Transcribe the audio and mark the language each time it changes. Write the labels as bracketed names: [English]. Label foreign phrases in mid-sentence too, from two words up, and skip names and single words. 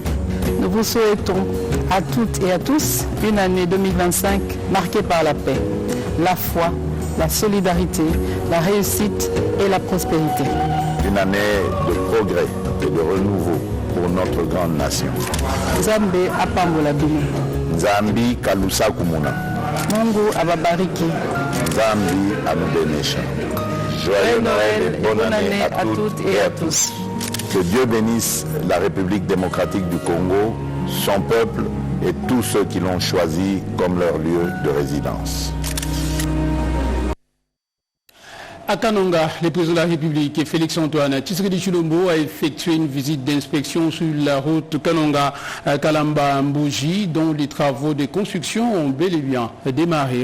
[French] Nous vous souhaitons à toutes et à tous une année 2025 marquée par la paix, la foi, la solidarité, la réussite et la prospérité. Une année de progrès et de renouveau pour notre grande nation. [Lingala] Nzambe apambola bino. [Kongo] Nzambi kalusa kumuna. [Swahili] Mungu ababariki. [Luba-Lulua] Nzambi anubenesha. [French] Joyeux Noël et bonne année à toutes et à tous. Que Dieu bénisse la République démocratique du Congo, son peuple et tous ceux qui l'ont choisi comme leur lieu de résidence. À Kananga, le président de la République, Félix-Antoine Tshisekedi Tshilombo, a effectué une visite d'inspection sur la route Kananga-Kalamba-Mbouji, dont les travaux de construction ont bel et bien démarré.